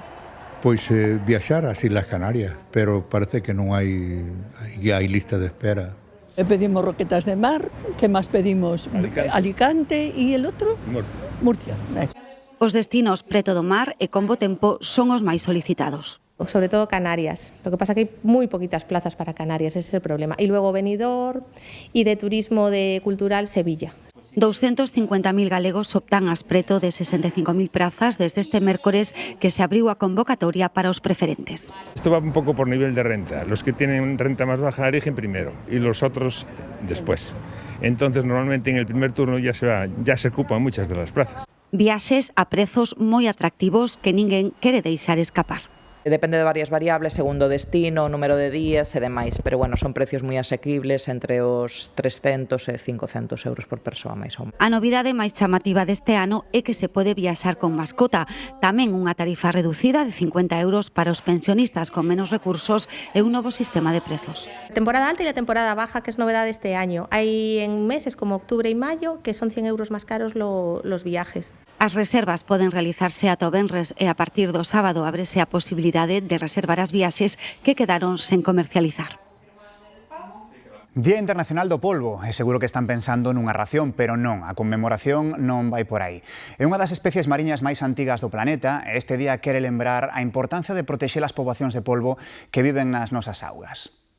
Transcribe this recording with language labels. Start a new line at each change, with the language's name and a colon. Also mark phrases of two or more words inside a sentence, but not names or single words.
Galician: Pois viaxar ás Islas Canarias, pero parece que non hai lista de espera. Pedimos Roquetas de Mar, que máis pedimos? Alicante e el outro? Murcia. Os destinos preto do mar e con bo tempo son os máis solicitados. Sobre todo Canarias.
Spanish: Lo que pasa es que hay muy poquitas plazas para Canarias, ese es el problema. Y luego Benidorm y de turismo cultural Sevilla.
Galician: 250.000 galegos optan ás preto de 65.000 prazas desde este mércores que se abriu a convocatoria para os preferentes.
Spanish: Esto va un poco por nivel de renta. Los que tienen renta más baja eligen primero y los otros después. Entonces normalmente en el primer turno ya se ocupan muchas de las plazas.
Galician: Viaxes a prezos moi atractivos que ninguén quere deixar escapar. Depende de varias variables, segundo destino, número de días e demais, pero bueno, son precios moi asequibles entre os 300 e 500 euros por persoa máis ou menos. A novidade máis chamativa deste ano é que se pode viaxar con mascota, tamén unha tarifa reducida de 50 euros para os pensionistas con menos recursos e un novo sistema de prezos.
Spanish: La temporada alta y la temporada baja, que es novedad de este año. Hay en meses como octubre y mayo que son 100 euros más caros los viajes.
Galician: As reservas poden realizarse ata o venres e a partir do sábado ábrese a posibilidade de reservar as viaxes que quedaron sen comercializar. Día Internacional do Polvo, e seguro que están pensando nunha ración, pero non, a conmemoración non vai por aí. É unha das especies mariñas máis antigas do planeta e este día quere lembrar a importancia de protexer as poboacións de polvo que viven nas nosas augas.